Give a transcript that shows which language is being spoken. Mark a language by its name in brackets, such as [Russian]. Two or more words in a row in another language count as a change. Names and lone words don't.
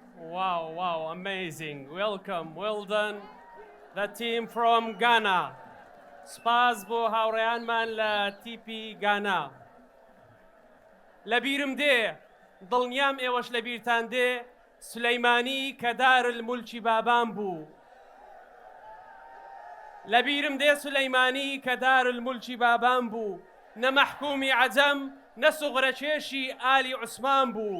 [English] Wow, amazing. Welcome, well done. The team from Ghana. [Central Kurdish] سپاس بۆ هاوڕێیانمان لە تیپی گانا. لەبیرم دێ، دڵنیام ئێوەش لەبیرتان دێ، سولەیمانی کە دارالمولکی بابان بوو. لەبیرم دێ سولەیمانی کە دارالمولکی بابان بوو، نە مەحکومی عەجەم، نە سوغرەکێشی ئالی عوسمان بوو.